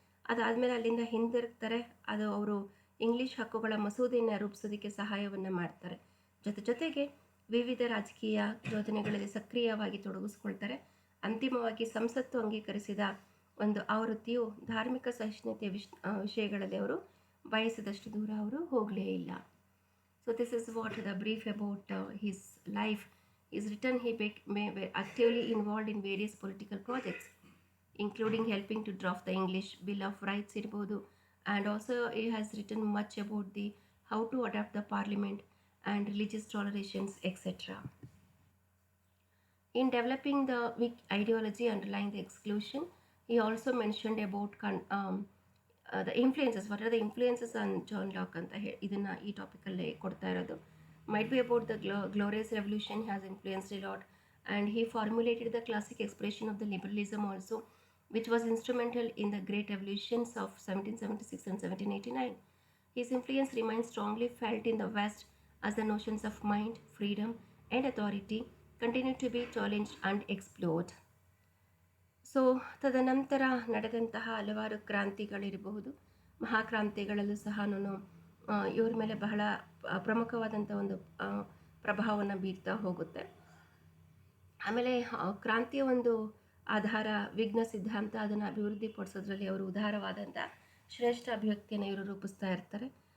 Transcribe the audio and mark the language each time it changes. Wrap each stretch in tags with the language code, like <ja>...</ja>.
<kn>ಅದಾದಮೇಲೆ ಅಲ್ಲಿಂದ ಹಿಂದಿರುಗ್ತಾರೆ. ಅದು ಅವರು ಇಂಗ್ಲೀಷ್ ಹಕ್ಕುಗಳ ಮಸೂದೆಯನ್ನು ರೂಪಿಸೋದಕ್ಕೆ ಸಹಾಯವನ್ನು ಮಾಡ್ತಾರೆ. ಜೊತೆಗೆ ವಿವಿಧ ರಾಜಕೀಯ ಯೋಜನೆಗಳಲ್ಲಿ ಸಕ್ರಿಯವಾಗಿ ತೊಡಗಿಸ್ಕೊಳ್ತಾರೆ. ಅಂತಿಮವಾಗಿ ಸಂಸತ್ತು ಅಂಗೀಕರಿಸಿದ ಒಂದು ಆವೃತ್ತಿಯು ಧಾರ್ಮಿಕ ಸಹಿಷ್ಣುತೆ ವಿಷಯಗಳಲ್ಲಿ ಅವರು ಬಯಸಿದಷ್ಟು ದೂರ ಅವರು ಹೋಗಲೇ ಇಲ್ಲ.</kn> <en>So this is what the brief about his life is written. He were actively involved in various political projects, including helping to draft the English Bill of Rights</en> <kn>irbodu,</kn> <en>and also he has written much about the how to adapt the parliament and religious tolerations, etc. In developing the weak ideology underlying the exclusion, he also mentioned about the influences. What are the influences on John Locke</en> <kn>ಅಂತ ಇದನ್ನು ಈ ಟಾಪಿಕಲ್ಲಿ ಕೊಡ್ತಾ ಇರೋದು.</kn> <en>Might be about the glorious revolution has influenced a lot, and he formulated the classic expression of the liberalism also, which was instrumental in the great revolutions of 1776 and 1789. His influence remains strongly felt in the West as the notions of mind, freedom, and authority continue to be challenged and explored.</en> <kn>So ತದನಂತರ ನಡೆದಂತಹ ಹಲವಾರು ಕ್ರಾಂತಿಗಳಿರಬಹುದು, ಮಹಾಕ್ರಾಂತಿಗಳಲ್ಲೂ ಸಹ ಇವ್ರ ಮೇಲೆ ಬಹಳ ಪ್ರಮುಖವಾದಂಥ ಒಂದು ಪ್ರಭಾವವನ್ನು ಬೀರ್ತಾ ಹೋಗುತ್ತೆ. ಆಮೇಲೆ ಕ್ರಾಂತಿಯ ಒಂದು ಆಧಾರ ವಿಘ್ನ ಸಿದ್ಧಾಂತ, ಅದನ್ನು ಅಭಿವೃದ್ಧಿಪಡಿಸೋದ್ರಲ್ಲಿ ಅವರು ಉದಾರವಾದಂಥ ಶ್ರೇಷ್ಠ ಅಭಿವ್ಯಕ್ತಿಯನ್ನು ಇವರು ರೂಪಿಸ್ತಾ ಇರ್ತಾರೆ.</kn>